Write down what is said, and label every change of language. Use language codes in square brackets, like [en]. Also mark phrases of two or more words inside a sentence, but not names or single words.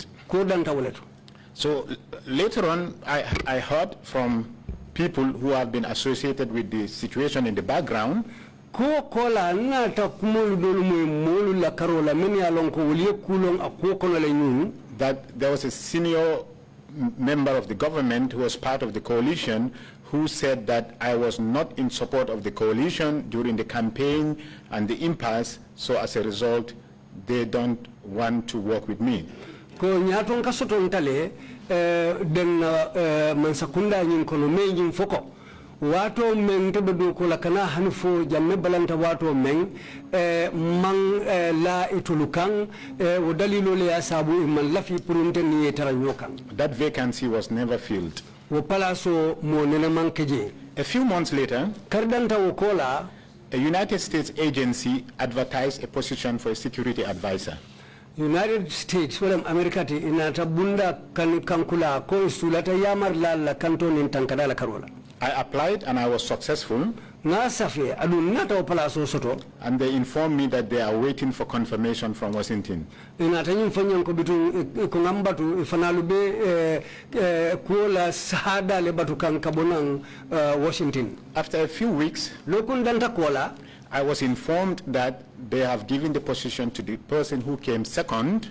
[en] So later on, I heard from people who have been associated with the situation in the background that there was a senior member of the government who was part of the coalition who said that I was not in support of the coalition during the campaign and the impasse, so as a result, they don't want to work with me. [man] Wato men tebe do ko la kana hanfo jamme balanta wato men man la itulukan o dalilo le asabu man lafi purunte ni taranyokan. [en] That vacancy was never filled. [man] Wo palaso mo nena mankeje. [en] A few months later, [man] kardanta wokola, [en] a United States agency advertised a position for a security advisor. United States, well, America, [man] inata bunda kankula ko sulata yamar la kanton in tankadala karola. [en] I applied and I was successful. And they informed me that they are waiting for confirmation from Washington. After a few weeks, I was informed that they have given the position to the person who came second.